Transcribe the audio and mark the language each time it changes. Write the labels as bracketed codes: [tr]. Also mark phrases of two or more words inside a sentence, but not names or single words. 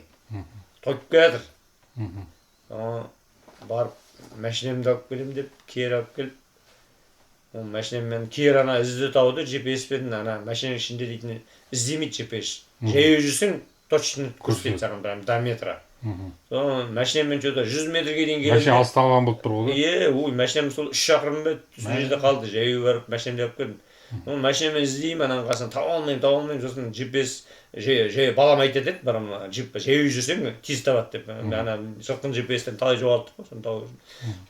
[kk] Тойып келе жатыр. Барып машинамды алып келем деп, кері алып келіп, машинамен кері ана ізді тауды, GPS-пен ана машинаның ішінде дейтін іздемейді GPS. Жаяу жүрсең, точно көрсетеді саған [ru] прям до метра. [kk] Машинамен что-то 100 метрге дейін келемін. Машина алыстаған болып тұр ғой. Машинам сол 3 шақырым ба, сол жерде қалды, жаяу барып машинамды алып келдім. Машинамен іздеймін, ананың қасынан таба алмаймын, сосын GPS балам айтады еді, жаяу жүрсең тез табады деп. Ана жылқын GPS-тен талай жоғалттық қой, соны тауып жүрдім.